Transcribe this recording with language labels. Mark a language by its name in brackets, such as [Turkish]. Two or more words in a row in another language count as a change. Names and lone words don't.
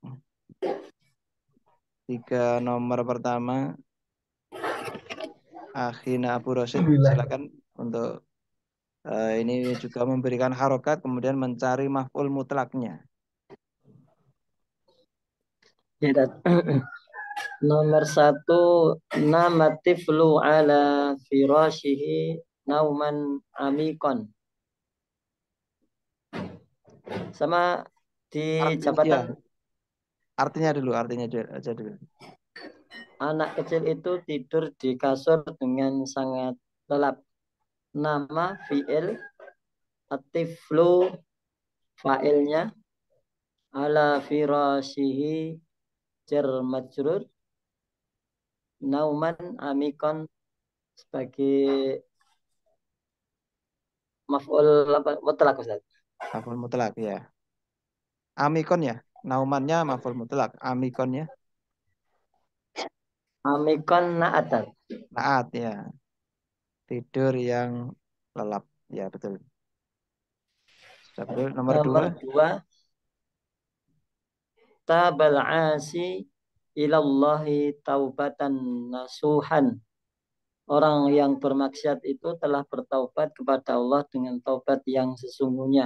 [Indonesian] Tiga nomor pertama, Akhina Abu Rosid. Silakan untuk ini juga memberikan harokat, kemudian mencari maf'ul mutlaknya. [Arabic] Nggih, Tat. Nomor 1 نام الطفل على فراشه نوما عميقا. [Indonesian] Sama di Artinya, ya, jabatan artinya dulu, artinya aja dulu. anak kecil itu tidur di kasur dengan sangat lelap. Nama fi'il atiflu fa'ilnya [Arabic] على فراشه [Indonesian] jar majrur [Arabic] نوما عميقا [Indonesian] sebagai maf'ul mutlak Ustaz. Maf'ul mutlak ya. Amikon ya. Naumannya maf'ul mutlak. Amikonnya Amikon na'atan. naat ya. Tidur yang lelap. Ya betul. Sudah betul. Nomor dua. [Arabic] Nomor 2 تاب العاصي إلى الله توبة نصوحا. [Indonesian] Orang yang bermaksiat itu telah bertaubat kepada Allah dengan taubat yang sesungguhnya.